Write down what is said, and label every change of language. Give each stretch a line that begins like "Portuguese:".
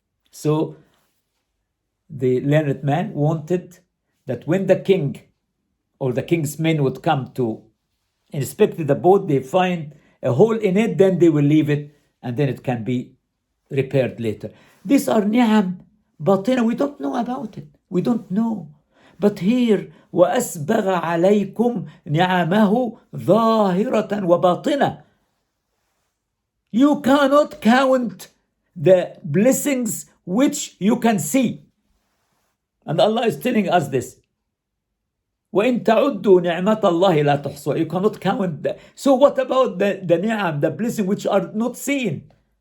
English: So the learned man wanted that when the king or the king's men would come to inspect the boat, they find a hole in it, then they will leave it, and then it can be repaired later. These are ni'am batina. We don't know about it. We don't know.
Arabic: But here, وَأَسْبَغَ عَلَيْكُمْ نِعَمَهُ ظَاهِرَةً وَبَاطِنَةً.
English: You cannot count the blessings which you can see. And Allah is telling us this.
Arabic: وَإِن تَعُدُّوا نِعْمَةَ اللَّهِ لَا تُحْصُوهَا.
English: You cannot count that. So what about the ni'am, the blessing which are not seen?